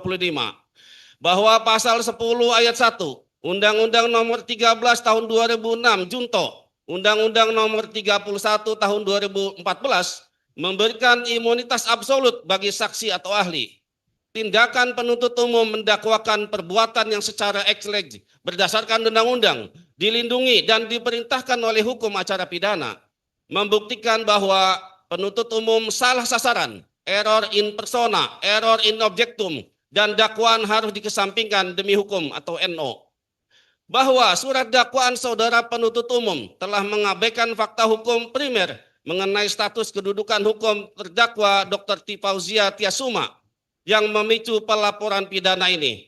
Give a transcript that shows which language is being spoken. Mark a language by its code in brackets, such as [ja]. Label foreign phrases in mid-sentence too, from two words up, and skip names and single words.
[id] Bahwa pasal 10 ayat 1 Undang-Undang Nomor 13 Tahun 2006 Junto, Undang-Undang Nomor 31 Tahun 2014 memberikan imunitas absolut bagi saksi atau ahli. tindakan penuntut umum mendakwakan perbuatan yang secara eksleg berdasarkan undang-undang dilindungi dan diperintahkan oleh hukum acara pidana, membuktikan bahwa penuntut umum salah sasaran, [la] error in persona, error in objectum, [id] dan dakwaan harus dikesampingkan demi hukum atau NO. Bahwa surat dakwaan saudara penuntut umum telah mengabaikan fakta hukum primer mengenai status kedudukan hukum terdakwa Dr. Tifauzia Tiasuma yang memicu pelaporan pidana ini.